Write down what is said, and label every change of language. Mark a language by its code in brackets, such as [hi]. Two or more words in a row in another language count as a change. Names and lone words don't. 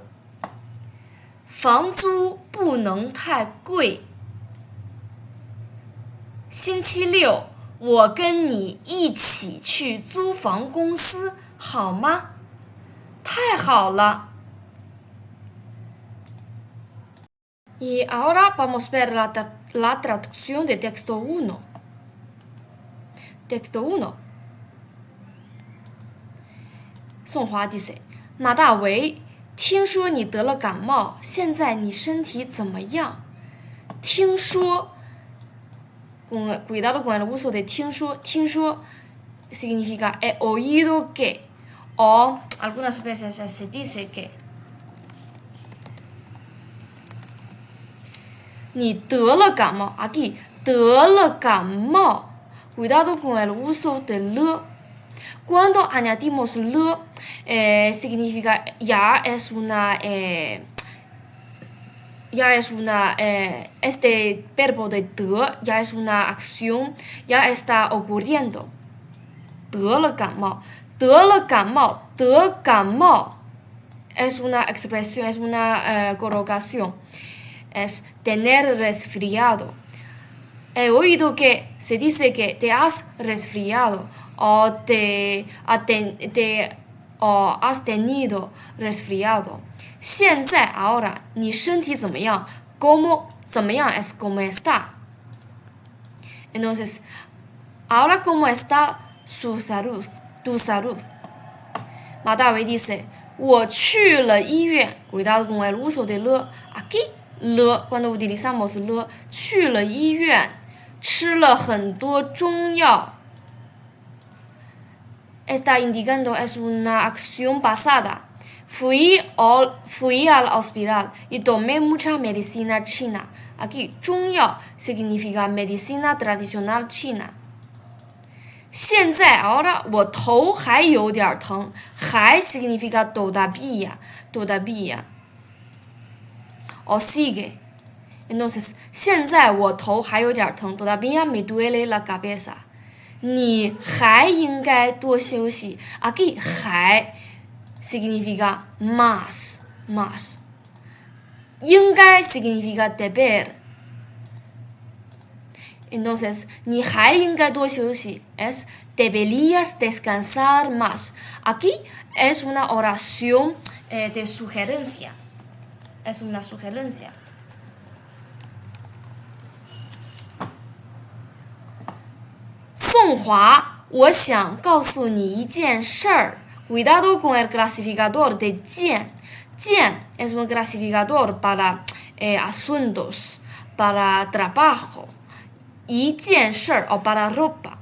[zh] 房租不能太贵。星期六，我跟你一起去租房公司，好吗？太好了。 [es] Y ahora vamos a ver la traducción de texto 1. Texto 1. [zh] 宋华 dice: 马大为，听说你得了感冒，现在你身体怎么样？ [es] 听说 ，cuidado con el uso de 听说 significa he oído que, o algunas veces se dice que. [zh] 你得了感冒 [es] aquí [zh] 得了感冒 [es] cuidado con el uso de le. Cuando añadimos le, significa ya es una este verbo de 得 ya es una acción, ya está ocurriendo. [zh] 得了感冒得感冒 [es] es una expresión, es una colocación, es tener resfriado. He oído que se dice que te has resfriado o o has tenido resfriado. 现在 ahora [zh] 你身体怎么样 [es] ¿Cómo 怎么样 es cómo está. Entonces, ahora cómo está su salud, tu salud. 马大为 dice: [zh] 我去了医院 [es] cuidado con el uso de le. Aquí le, cuando utilizamos le, [zh] 去了医院，吃了很多中药。 [es] Está indicando es una acción pasada. Fui al hospital y tomé mucha medicina china. Aquí 中药 significa medicina tradicional china. [zh] 现在 ahora 我头还有点疼，还 [es] significa todavía. O sigue. Entonces, [zh] 现在我头还有点疼 [es] todavía me duele la cabeza. [zh] 你还应该多休息 [es] aquí 还 significa más. 应该 significa deber. Entonces, [zh] 你还应该多休息 [es] es deberías descansar más. Aquí es una oración de sugerencia. Es una sugerencia. [zh] 宋华，我想告诉你一件事儿。 [es] Cuidado con el clasificador de [zh] 件。 [es] Bien es un clasificador para asuntos, para trabajo. [zh] 一件事儿 [es] o para ropa.